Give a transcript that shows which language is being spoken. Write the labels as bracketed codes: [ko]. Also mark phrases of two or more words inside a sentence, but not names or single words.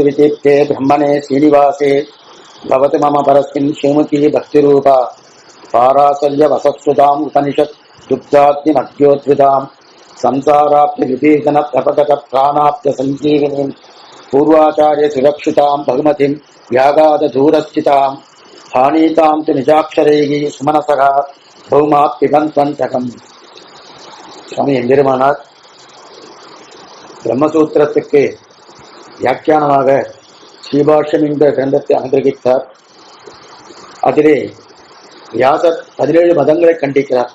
[sa] विचित्ते ब्रह्मणे श्रीनिवासे भवति मम परस्मिन् श्रीमती भक्तिरूपा पाराशल्य वसत्सुताम् उपनिषत् दुग्धाग्निमध्योद्भृताम् संसाराप्य विभीषण प्रपकट प्राणाप्य सञ्जीविनीम् पूर्वाचार्य सुरक्षिताम् भगवतीम् व्यागाद दूरस्थिताम् हानीताम् तु निजाक्षरैः सुमनसः பௌமாப்பிகந்தகம். [ta] சுவாமி எம்பெருமானார் பிரம்மசூத்திரத்துக்கு வியாக்கியானமாக ஸ்ரீபாஷ்யம் என்ற கிரந்தத்தை அனுகிரகித்தார். அதிலே வியாசர் 17 மதங்களை கண்டிக்கிறார்.